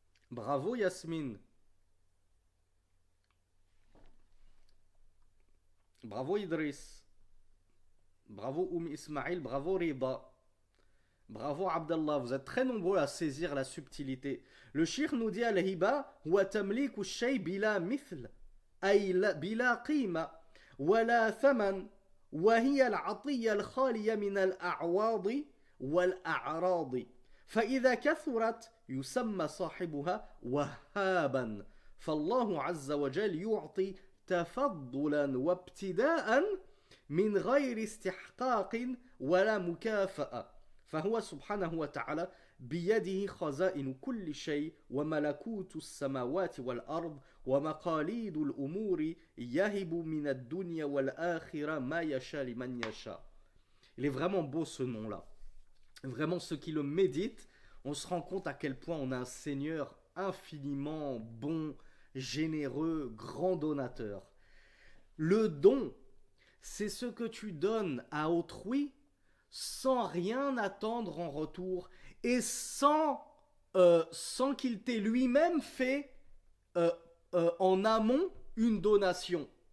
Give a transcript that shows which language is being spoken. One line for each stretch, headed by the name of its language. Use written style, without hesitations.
French: Bravo Yasmine. Bravo Idriss. Bravo Ismail. Bravo Rida. Bravo Abdallah. Vous êtes très nombreux à saisir la subtilité. Le shir nous dit
Arabic: Al-Hiba huwa tamliku shay bila mithl ay bila qima wala thaman wa hiya al-'atiyya al-khaliya min al-a'wad wal-a'rad فإذا كثرت يسمى صاحبها وهابا فالله عز وجل يعطي تفضلا وابتداء من غير استحقاق ولا مكافأة فهو سبحانه وتعالى بيده خزائن كل شيء وملكوت السماوات والأرض ومقاليد الأمور يهب من الدنيا والآخرة ما يشاء لمن يشاء.
French: Il est vraiment beau ce nom-là. Vraiment, ceux qui le méditent, on se rend compte à quel point on a un Seigneur infiniment bon, généreux, grand donateur. Le don, c'est ce que tu donnes à autrui sans rien attendre en retour et sans qu'il t'ait lui-même fait en amont une donation.